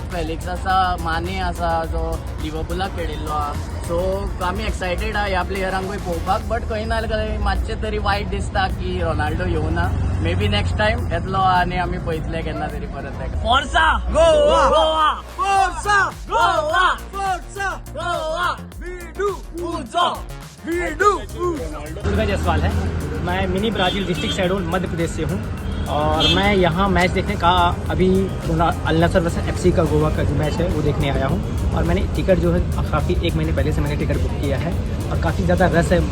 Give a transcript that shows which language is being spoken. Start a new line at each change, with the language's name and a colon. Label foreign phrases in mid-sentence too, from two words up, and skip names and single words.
Konkani: फेलिक्स आसा, माने आसा जो लिव्हरपूलाक खेळिल्लो आहा, सो आमी एक्सायटेड आहा ह्या प्लेयरांकूय पळोवपाक. बट खंय ना जाल्यार मातशें तरी वायट दिसता की रोनाल्डो येवना.
English: maybe next time
Konkani: येतलो आनी आमी पळयतले केन्ना तरी परत. फोर्सा गोवा, गोवा फोर्सा गोवा, फोर्सा गोवा, वी डू उजो, वी डू.
Hindi: दुर्गा जायसवाल है, मैं मिनी ब्राजील डिस्ट्रिक्ट शहडोल मध्य प्रदेश से हूँ और मैं यहाँ मैच देखने का अभी अल नासर वर्सेस FC का गोवा का जो मैच है वो देखने आया हूँ. और मैंने टिकट जो है काफ़ी 1 महीने पहले से मैंने टिकट बुक किया है और काफ़ी ज़्यादा रस है.